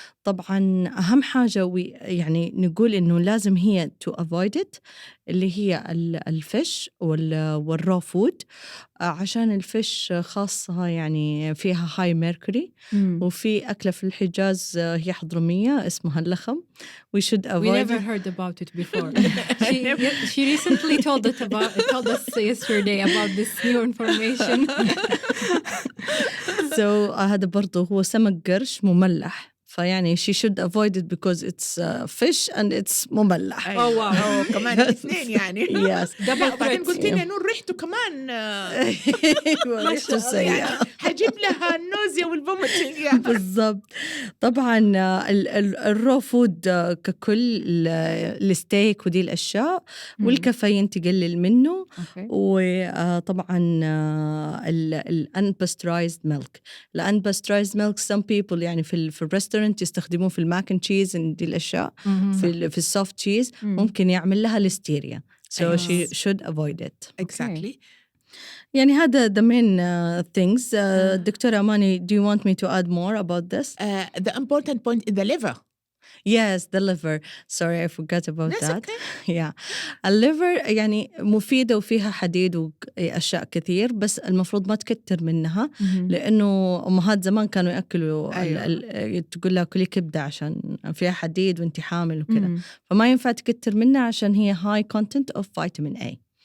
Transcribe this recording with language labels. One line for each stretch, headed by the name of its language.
Arabic: طبعا أهم حاجة يعني نقول إنه لازم هي
English: to avoid it
Arabic: اللي هي الفش والرو فود، عشان الفش خاصة يعني فيها
English: high mercury،
Arabic: وفي أكلة في الحجاز هي حضرمية اسمها اللخم.
English: We should avoid. We never heard about it before. she recently told us yesterday about this new information. So
Arabic: هذا برضو هو سمك قرش مملح، فيعني
English: she should avoid it because it's fish and it's مملح. Oh wow.
Arabic: كمان الاثنين يعني.
English: Yes.
Arabic: بعدين قلت لنا نور ريحته كمان ريحته سيئة. حجيب لها النوزيا والفوميتنج يعني. بالضبط. طبعا الرو فود ككل الستيك ودي الأشياء والكافيين تقلل منه. وطبعا الانباسترايزد ميلك. الانباسترايزد ميلك
English: some people
Arabic: يعني في الريستورانت يستخدموه في الماك اند تشيز دي الأشياء، في السوفت تشيز ممكن يعمل لها ليستيريا.
English: So she should avoid it. Exactly.
Arabic: يعني هذا
English: the main things. دكتورة Amani, do you want me to add more about this? The important point is the liver. Yes, the liver. Sorry, I forgot about That's that. okay. Yeah.
Arabic: الليفر يعني مفيدة وفيها حديد وأشياء كثير، بس المفروض ما تكتر منها، لأنه أمهات زمان كانوا يأكلوا تقول لها كلي كبدة عشان فيها حديد وانت حامل وكذا، فما ينفع تكتر منها عشان هي
English: high content of vitamin A.